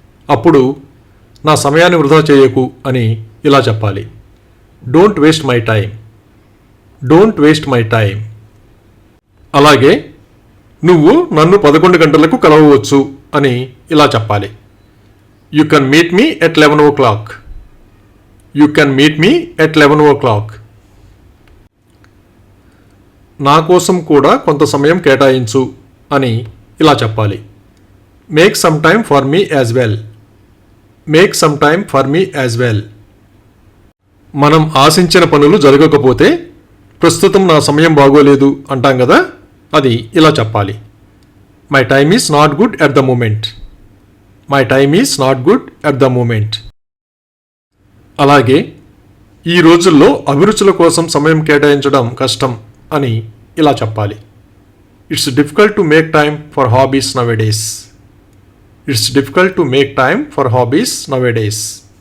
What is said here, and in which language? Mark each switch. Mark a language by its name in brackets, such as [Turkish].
[Telugu] అప్పుడు నా సమయాన్ని వృధా చేయకు అని ఇలా చెప్పాలి. [English] Don't waste my time. Don't waste my time. [Telugu] అలాగే నువ్వు నన్ను 11 గంటలకు కలవవచ్చు అని ఇలా చెప్పాలి. [English] You can meet me at 11 o'clock. You can meet me at 11 o'clock. [Telugu] నా కోసం కూడా కొంత సమయం కేటాయించు అని ఇలా చెప్పాలి. [English] Make some time for me as well. Make some time for me as well. [Telugu] మనం ఆశించిన పనులు జరగకపోతే ప్రస్తుతం నా సమయం బాగోలేదు అంటాం కదా, అది ఇలా చెప్పాలి. [English] My time is not good at the moment. My time is not good at the moment. [Telugu] అలాగే ఈ రోజుల్లో అభిరుచుల కోసం సమయం కేటాయించడం కష్టం అని ఇలా చెప్పాలి. [English] It's difficult to make time for hobbies nowadays. It's difficult to make time for hobbies nowadays.